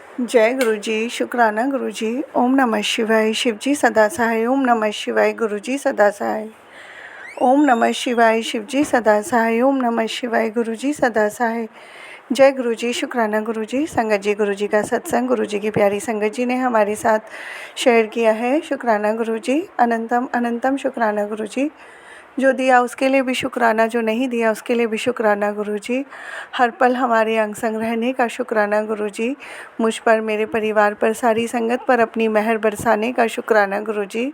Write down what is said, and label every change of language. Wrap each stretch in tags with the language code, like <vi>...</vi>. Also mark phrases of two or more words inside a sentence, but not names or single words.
<hi>जय गुरु जी, शुक्राना गुरु जी। ओम नमः शिवाय। शिव जी सदा सहाय। ओम नमः शिवाय। गुरु जी सदा सहाय। ओम नमः शिवाय। शिव जी सदा सहाय। ओम नमः शिवाय। गुरु जी सदा सहाय। जय गुरु जी, शुक्राना गुरु जी। संगत जी, गुरु जी का सत्संग गुरु जी की प्यारी संगत जी ने हमारे साथ शेयर किया है। शुक्राना गुरु जी, अनंतम अनंतम शुक्राना गुरु जी। जो दिया उसके लिए भी शुक्राना, जो नहीं दिया उसके लिए भी शुक्राना गुरु जी। हर पल हमारे अंग संग रहने का शुक्राना गुरु जी। मुझ पर, मेरे परिवार पर, सारी संगत पर अपनी मेहर बरसाने का शुक्राना गुरु जी।</hi>